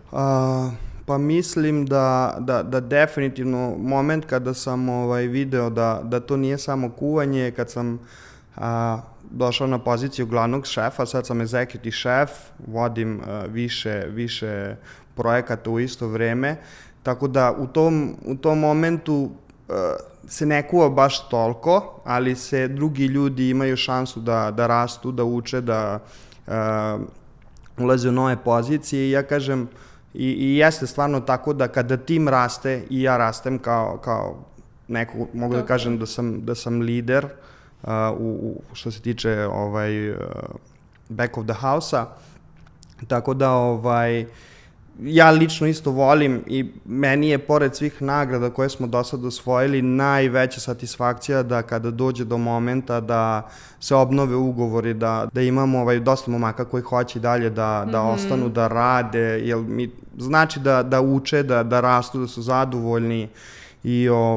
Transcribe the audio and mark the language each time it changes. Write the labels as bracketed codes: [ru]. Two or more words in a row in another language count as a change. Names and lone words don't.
[sr] Pa mislim da definitivno moment kada sam video da to nije samo kuvanje, kad sam došao na poziciju glavnog šefa, sad sam executive šef, vodim više projekata u isto vreme, tako da u tom momentu se ne kuva baš toliko, ali se drugi ljudi imaju šansu da rastu, da uče, da ulaze u nove pozicije i ja kažem, i jeste stvarno tako da kada tim raste i ja rastem kao neko, mogu da kažem da sam lider što se tiče [en] back of the house-a, [sr] tako da ja lično isto volim i meni je pored svih nagrada koje smo do sada osvojili najveća satisfakcija da kada dođe do momenta da se obnove ugovori, da imamo dosta momaka koji hoće dalje da ostanu, da rade, jer mi znači da uče, da rastu, da su zadovoljni i